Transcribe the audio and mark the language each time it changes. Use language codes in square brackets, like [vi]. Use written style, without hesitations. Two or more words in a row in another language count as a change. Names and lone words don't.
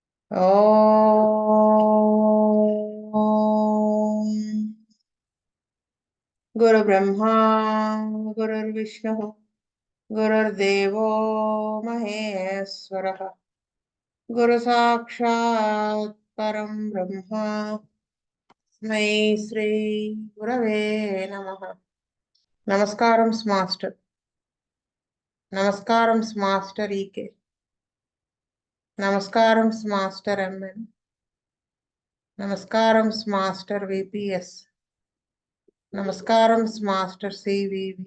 [sa] ॐ गुरुब्रह्मा गुरुर्विष्णुः गुरुर्देवो महेश्वरः गुरुसाक्षात् परं ब्रह्म तस्मै श्री गुरवे नमः। [te] నమస్కారం మాస్టర్. నమస్కారం మాస్టర్ ఈకే. నమస్కారం మాస్టర్ ఎంఎన్. నమస్కారం మాస్టర్ విపిఎస్. నమస్కారం మాస్టర్ సివివి.